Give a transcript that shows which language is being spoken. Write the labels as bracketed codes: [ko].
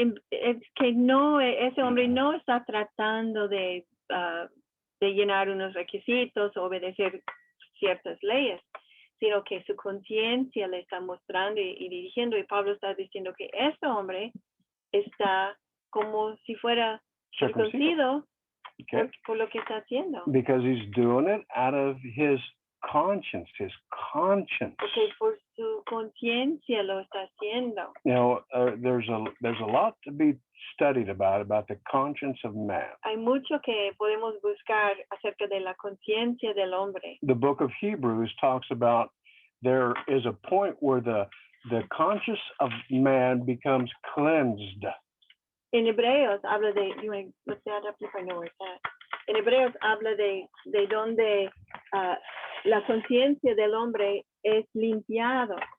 [es] Es que no, ese hombre no está tratando de llenar unos requisitos, obedecer ciertas leyes, sino que su conciencia le está mostrando y dirigiendo, y Pablo está diciendo que este hombre está como si fuera circuncido [en] Okay. [es] por lo que está haciendo. [en] Because he's doing it out of his conscience, his conscience. [es] Porque por su conciencia lo está haciendo. [en] You know, there's a lot to be studied about the conscience of man. [es] Hay mucho que podemos buscar acerca de la conciencia del hombre. [en] The book of Hebrews talks about there is a point where the conscience of man becomes cleansed. [es] En Hebreos habla de, [en] you want to look that up if I know where it's at. [es] En Hebreos habla de donde la conciencia del hombre es limpiada.